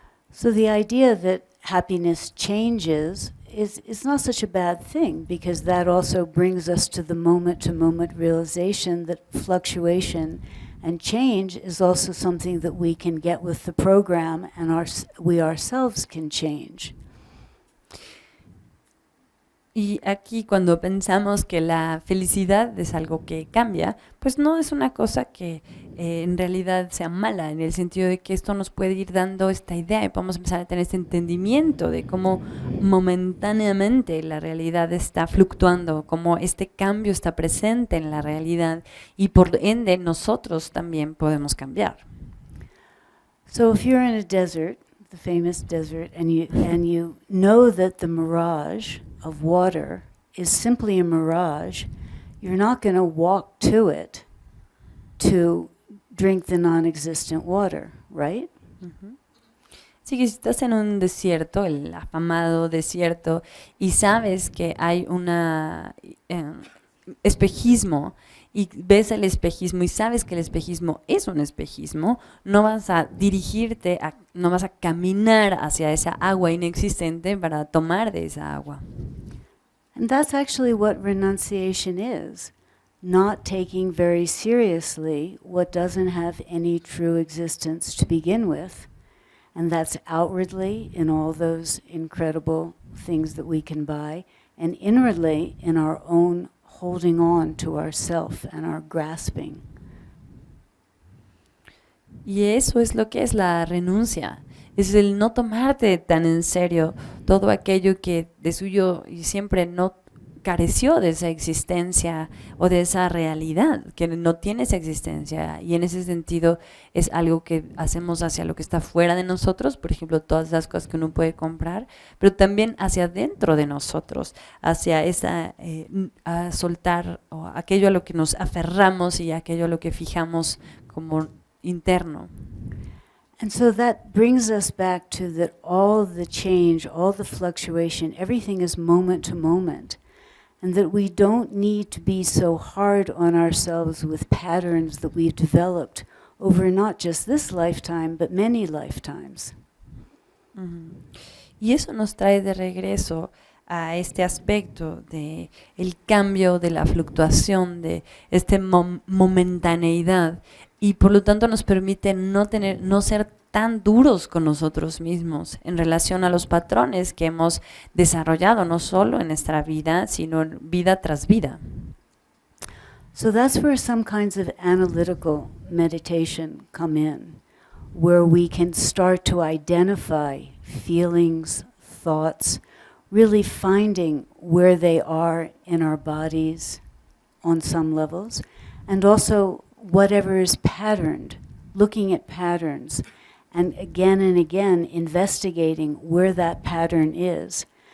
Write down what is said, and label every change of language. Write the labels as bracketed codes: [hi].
[en] So the idea that happiness changes is not such a bad thing, because that also brings us to the moment-to-moment realization that fluctuation and change is also something that we can get with the program, and we ourselves can change. [es] Y aquí cuando pensamos que la felicidad es algo que cambia, pues no es una cosa que en realidad sea mala, en el sentido de que esto nos puede ir dando esta idea y podemos empezar a tener este entendimiento de cómo momentáneamente la realidad está fluctuando, cómo este cambio está presente en la realidad y por ende nosotros también podemos cambiar. [en] So if you're in a desert, the famous desert, and you know that the mirage of water is simply a mirage, you're not going to walk to it to drink the non-existent water, right? [es] Sí, que si estás en un desierto, el afamado desierto, y sabes que hay una espejismo, y ves el espejismo y sabes que el espejismo es un espejismo, no vas a dirigirte, no vas a caminar hacia esa agua inexistente para tomar de esa agua. [en] And that's actually what renunciation is, not taking very seriously what doesn't have any true existence to begin with. And that's outwardly in all those incredible things that we can buy, and inwardly in our own holding on to ourself and our grasping. [es] Y eso es lo que es la renuncia. Es el no tomarte tan en serio todo aquello que de suyo y siempre no careció de esa existencia o de esa realidad, que no tiene esa existencia. Y en ese sentido es algo que hacemos hacia lo que está fuera de nosotros, por ejemplo, todas las cosas que uno puede comprar, pero también hacia dentro de nosotros, hacia esa, a soltar o aquello a lo que nos aferramos y aquello a lo que fijamos como interno. [en] And so that brings us back to that all the change, all the fluctuation, everything is moment to moment. And that we don't need to be so hard on ourselves with patterns that we've developed over not just this lifetime, but many lifetimes. [es] Y eso nos trae de regreso a este aspecto de el cambio, de la fluctuación, de este momentaneidad, y por lo tanto nos permite no ser tan duros con nosotros mismos en relación a los patrones que hemos desarrollado no solo en nuestra vida, sino en vida tras vida. [en] So that's where some kinds of analytical meditation come in, where we can start to identify feelings, thoughts, really finding where they are in our bodies on some levels, and also whatever is patterned, looking at patterns, and again investigating where that pattern is.